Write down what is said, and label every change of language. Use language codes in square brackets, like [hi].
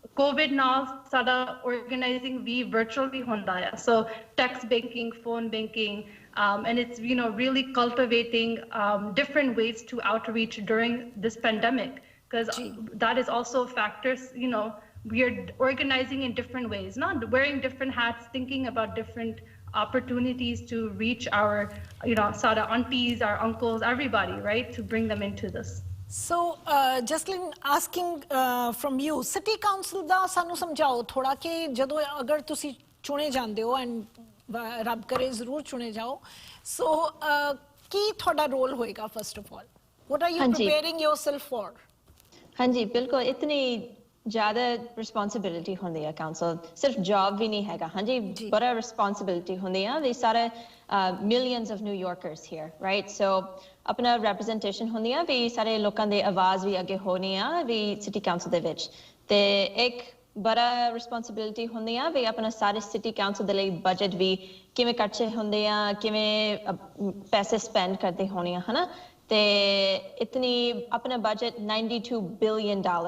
[pa] COVID ਨਾਲ ਸਾਡਾ organizing ਵੀ virtual ਵੀ ਹੁੰਦਾ ਆ, [en] so text banking, phone banking, and it's really cultivating different ways to outreach during this pandemic, because that is also factors. We are organizing in different ways, not wearing different hats, thinking about different opportunities to reach our sada aunties, our uncles, everybody, right, to bring them into this. So, Jaslyn, asking from you, [pa] City Council ਦਾ ਸਾਨੂੰ ਸਮਝਾਓ ਥੋੜਾ ਕਿ ਜਦੋਂ ਅਗਰ ਤੁਸੀਂ ਚੁਣੇ ਜਾਂਦੇ ਹੋ ਐਂਡ ਰੱਬ ਕਰੇ ਜ਼ਰੂਰ ਚੁਣੇ ਜਾਓ, ਸੋ ਕੀ ਤੁਹਾਡਾ ਰੋਲ ਹੋਏਗਾ first of all? [en] What are you preparing yourself for? [pa] ਹਾਂਜੀ ਬਿਲਕੁਲ, ਇਤਨੀ ਜ਼ਿਆਦਾ ਰਿਸਪੌਂਸਿਬਿਲਿਟੀ ਹੁੰਦੀ ਹੈ ਕਾਉਂਸਲ, ਸਿਰਫ ਜੌਬ ਵੀ ਨਹੀਂ ਹੈਗਾ, ਹਾਂਜੀ ਬੜਾ ਰਿਸਪੌਂਸਿਬਿਲਿਟੀ ਹੁੰਦੀ ਹੈ। ਵੀ ਸਾਰੇ [en] millions of New Yorkers here, [pa] right, ਸੋ ਆਪਣਾ ਰੈਪਰੈਜ਼ੈਂਟੇਸ਼ਨ ਹੁੰਦੀ ਆ ਵੀ ਸਾਰੇ ਲੋਕਾਂ ਦੀ ਆਵਾਜ਼ ਵੀ ਅੱਗੇ ਹੋਣੀ ਆ ਵੀ ਸਿਟੀ ਕਾਉਂਸਲ ਦੇ ਵਿੱਚ, ਤੇ ਇੱਕ ਬੜਾ ਰਿਸਪੌਂਸਿਬਿਲਿਟੀ ਹੁੰਦੀ ਆ ਵੀ ਆਪਣਾ ਸਾਰੇ ਸਿਟੀ ਕਾਉਂਸਲ ਦੇ ਲਈ ਬਜਟ ਵੀ ਕਿਵੇਂ ਖਰਚੇ ਹੁੰਦੇ ਆ, ਕਿਵੇਂ ਪੈਸੇ ਸਪੈਂਡ ਕਰਦੇ ਹੋਣੇ ਆ, ਹਨਾ, ਤੇ ਇਤਨੀ ਆਪਣਾ ਬਜਟ $92 ਬਿਲੀਅਨ